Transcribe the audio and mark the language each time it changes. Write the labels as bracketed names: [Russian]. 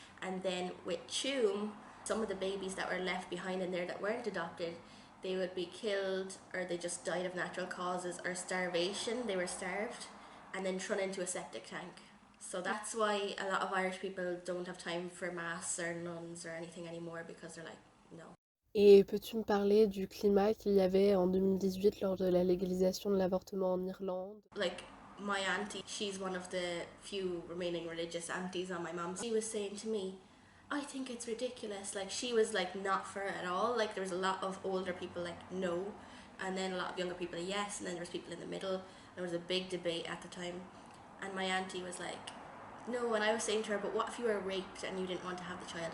[English] And then with Tuam, some of the babies that were left behind in there that weren't adopted, they would be killed, or they just died of natural causes, or starvation. They were starved and then thrown into a septic tank. So that's why a lot of Irish people don't have time for mass or nuns or anything anymore, because they're like, no. [French] Et peux-tu me parler du climat qu'il y avait en 2018 lors de la légalisation de l'avortement en Irlande? [English] Like, my auntie, she's one of the few remaining religious aunties on my mum. She was saying to me, I think it's ridiculous. Like, she was like not for it at all. Like, there was a lot of older people like no, and then a lot of younger people yes, and then there was people in the middle. There was a big debate at the time, and my auntie was like, no, and I was saying to her, but what if you were raped and you didn't want to have the child?